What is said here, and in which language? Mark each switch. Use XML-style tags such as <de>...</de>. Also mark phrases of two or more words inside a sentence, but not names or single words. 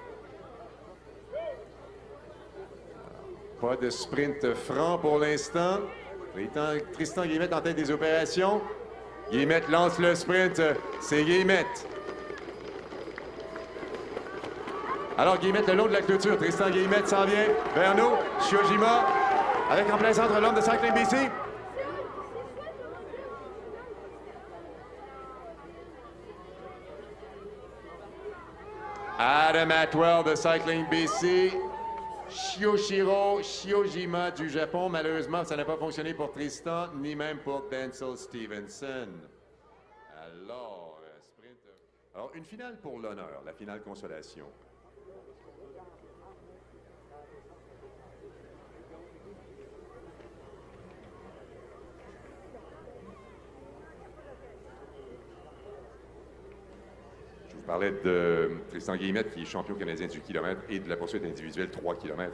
<fr>Pas de sprint franc pour l'instant. Tristan Guillemette en tête des opérations. Guillemette lance le sprint. C'est Guillemette. Alors Guillemette le long de la clôture. Tristan Guillemette s'en vient vers nous. Shiojima avec en plein centre l'homme de Cycling BC. Adam Atwell de Cycling BC. Shioshiro Shiojima du Japon. Malheureusement, ça n'a pas fonctionné pour Tristan, ni même pour Denzel Stevenson. Alors, sprint. Alors, une finale pour l'honneur, la finale consolation. Je vous parlais de Tristan Guillemette, qui est champion canadien du kilomètre et de la poursuite individuelle 3 km.</fr>